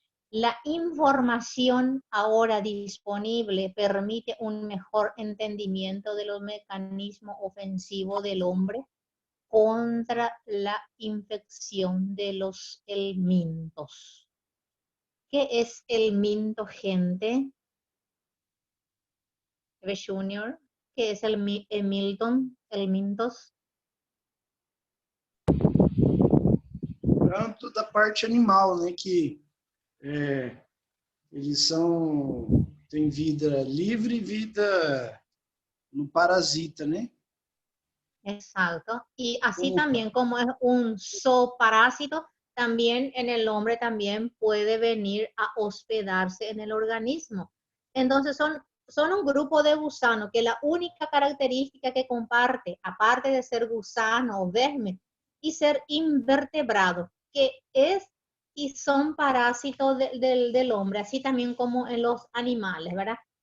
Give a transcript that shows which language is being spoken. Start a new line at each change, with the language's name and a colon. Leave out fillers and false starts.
Spanish: La información ahora disponible permite un mejor entendimiento de los mecanismos ofensivos del hombre contra la infección de los helmintos. ¿Qué es helminto, gente? Junior, que es el helmintos.
Portuguese: Tanto da parte animal, né, que eles têm vida livre e vida no parasita, né?
Spanish: Exacto. Y así también como es un zooparásito, también en el hombre también puede venir a hospedarse en el organismo. Entonces son un grupo de gusanos que la única característica que comparte, aparte de ser gusano o verme, y ser invertebrado, que es y son parásitos del hombre, así también como en los animales, ¿verdad?